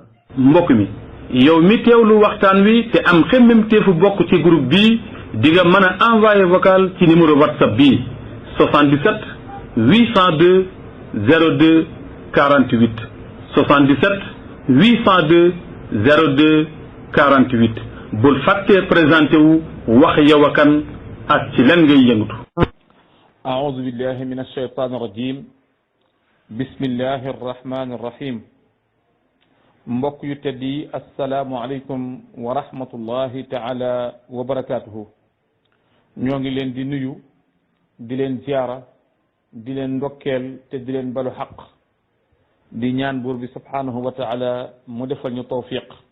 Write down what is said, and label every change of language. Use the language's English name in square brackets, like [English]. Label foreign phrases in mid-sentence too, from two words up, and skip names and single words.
[Wolof] mbokk mi yow mi teewlu waxtaan wi te am xemmemteefu bokk ci groupe bii di nga mën a [French] envoyé vocal [Wolof] ci numéro whatsapp bii 77 802 02 48 77 802 02 48 bul fàttee présenté wu wax yow a kan ak ci lan ngay yëngatu. [Arabic] أعوذ بالله من الشيطان الرجيم بسم الله الرحمن الرحيم [Wolof] mbokk yu tedd yi [Arabic] السلام عليكم ورحمة الله تعالى وبركاته [Wolof] ñoo ngi leen di nuyu di leen ziyaara di leen ndokkeel te di leen balu xaq di ñaan buur bi [Arabic] سبحانه وتعالى [Wolof] mu defal ñu tawfiq